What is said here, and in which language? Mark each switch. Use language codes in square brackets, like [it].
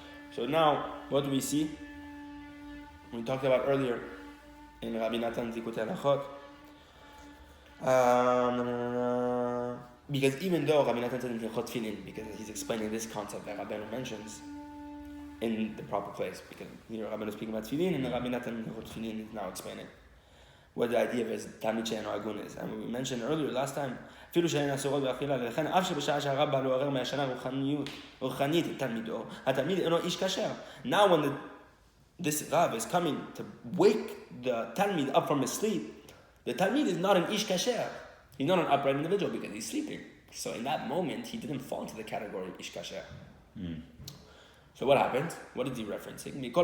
[en] So now, what do we see? We talked about earlier in Rabbi Natan Zikutei Halachot. Because even though Rabbi Natan said in Hilchot Tefillin, because he's explaining this concept that Rabbeinu mentions in the proper place, because here Rabbeinu is speaking about Tefillin, and Rabbi Natan in Hilchot Tefillin is now explaining what the idea of his Talmid she'eino hagun is. And we mentioned earlier last time, [he] אפילו שאין אסורות באכילה, ולכן אף שבשעה שהרב בא לעורר מהשנה רוחנית את תלמידו, התלמיד אינו איש כשר. [en] Now when this Rav is coming to wake the Talmid up from his sleep, the Talmid is not an ish kasher. He's not an upright individual because he's sleeping. So in that moment, he didn't fall into the category of ish kasher. So what happened? What is he referencing?